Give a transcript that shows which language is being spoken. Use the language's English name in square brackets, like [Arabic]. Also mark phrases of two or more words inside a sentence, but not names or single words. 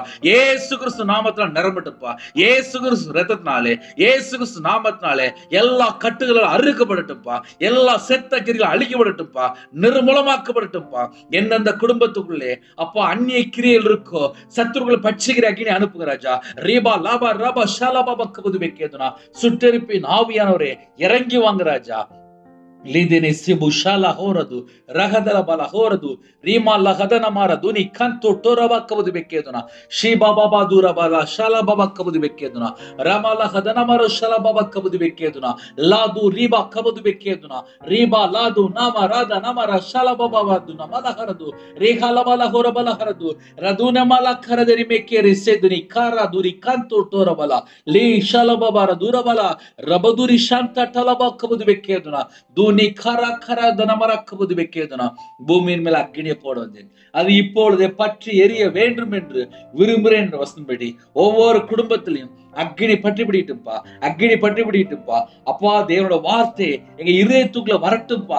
[Tamil] இயேசு கிறிஸ்து நாமத்தினால நிரம்பட்டுப்பா. இயேசு கிறிஸ்து இரத்தத்தினாலே, இயேசு கிறிஸ்து நாமத்தினாலே எல்லா கட்டுகளும் அறுக்கப்படட்டும்பா. எல்லா செத்த கிரிகள் அழிக்கப்படட்டும்பா. நிர்மூலமாக்கப்படட்டும்பா. எந்தெந்த குடும்பத்துக்குள்ளே அப்பா அந்நிய கிரியைகள் இருக்கோ சத்துருக்களை பட்சிக்கிற அக்கினி அனுப்புங்க ராஜா. ரீபா லாபா ரபா ஷலபப கபது பெக்கேதுனா சுட்டெரிப்பின் ஆவியானவரே இறங்கி வாங்க ராஜா. Lidene sibushala horadu ragadala bala horadu rima lahadana mara duni kanto toraba kabudu bekeduna shiba baba dura bala shala baba kabudu bekeduna rama lahadana mara shala baba kabudu bekeduna ladu riba kabudu bekeduna riba ladu nama rada namara shala baba vaduna malaharadu rehala bala hora bala haradu raduna mala karaderi mekeri seduni kara duri kanto torabala li shala baba radura bala rabaduri shanta talaba kabudu bekeduna நீ கர கர தனமரக்கபுது வைக்கேதுனா பூமியின் மேல அக்கினியை போட வந்தேன், அது இப்பொழுதே பற்றி எரிய வேண்டும் என்று விரும்புகிறேன் என்ற வசனப்படி ஒவ்வொரு குடும்பத்திலையும் அக்கினி பற்றி பிடிட்டும்பா. அக்கினி பற்றி பிடிட்டும்பா. அப்பா தேவனோட வார்த்தை எங்க இதயத்துக்குள்ள வரட்டும்பா.